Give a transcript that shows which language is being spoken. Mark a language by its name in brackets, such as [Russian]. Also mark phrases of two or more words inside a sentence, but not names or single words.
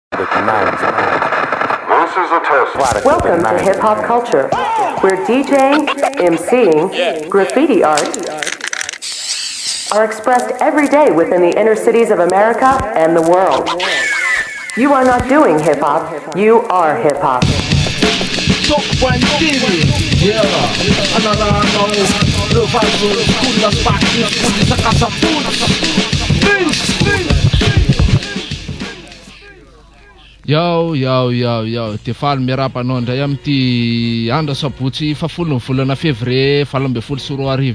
[English] Welcome to Hip Hop Culture, where DJing, MCing, graffiti art are expressed every day within the inner cities of America and the world. You are not doing hip hop, you are hip hop. [Malagasy] Yo, tefaly miarapanao ndray amty andro sabotsy fafolo volana février 2024